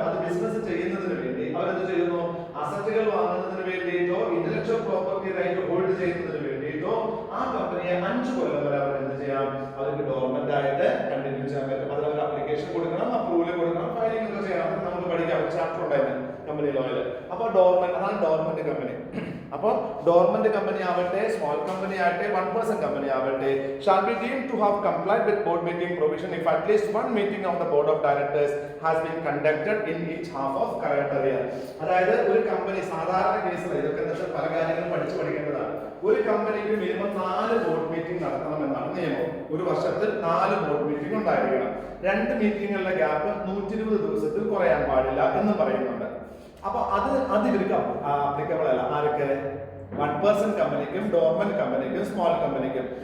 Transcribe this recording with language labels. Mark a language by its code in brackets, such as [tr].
[ml] അത് ബിസിനസ് ചെയ്യുന്നതിന് വേണ്ടി അവരെന്ത് ചെയ്യുന്നു? അസറ്റുകൾ വാങ്ങുന്നതിന് വേണ്ടിയിട്ടോ ഇന്റലക്ച്വൽ പ്രോപ്പർട്ടി റൈറ്റ് ഹോൾഡ് ചെയ്യുന്നതിന് വേണ്ടിയിട്ടോ ആ കമ്പനിയെ 5 കൊല്ലം വരെ അവർ എന്ത് ചെയ്യാം? അവർക്ക് ഡോർമെന്റ് ആയിട്ട് കണ്ടിന്യൂ ചെയ്യാൻ പറ്റും. അതിൽ അവർ അപ്ലിക്കേഷൻ കൊടുക്കണം, അപ്രൂവൽ കൊടുക്കണം, ഫയലിംഗ് ഒക്കെ ചെയ്യണം. നമുക്ക് പഠിക്കാം, ചാപ്റ്റർ ഉണ്ടായിരുന്നു കമ്പനി ലോയിൽ. അപ്പൊ ഡോർമെന്റ്, അതാണ് ഡോർമെന്റ് കമ്പനി. അപ്പൊ അപ്പോൾ ഡോർമെന്റ് കമ്പനി ആവട്ടെ, [en] Small company ആവട്ടെ, 1% company ആവട്ടെ, shall be deemed to have complied with board meeting provision if at least one meeting of the board of directors has been conducted in each half of calendar year. [ml] അതായത് ഒരു company സാധാരണ കേസിൽ ഇതൊക്കെ എന്താ പല കാര്യങ്ങളും പഠിക്കേണ്ടതാണ്. ഒരു കമ്പനിക്ക് മിനിമം 4 ബോർഡ് മീറ്റിംഗ് നടത്തണമെന്നാണ് നിയമം. ഒരു വർഷത്തിൽ 4 ബോർഡ് മീറ്റിംഗ് ഉണ്ടായിരിക്കണം. 2 മീറ്റിംഗുകളുടെ ഗ്യാപ്പ് 120 ദിവസത്തിൽ കുറയാൻ പാടില്ല എന്ന് പറയുന്നുണ്ട്. അപ്പൊ അത് ഇവർക്ക് ആപ്ലിക്കബിൾ അല്ല. ആരൊക്കെ? 1% കമ്പനിക്കും, ഡോർമെന്റ് കമ്പനിക്കും, സ്മോൾ കമ്പനിക്കും.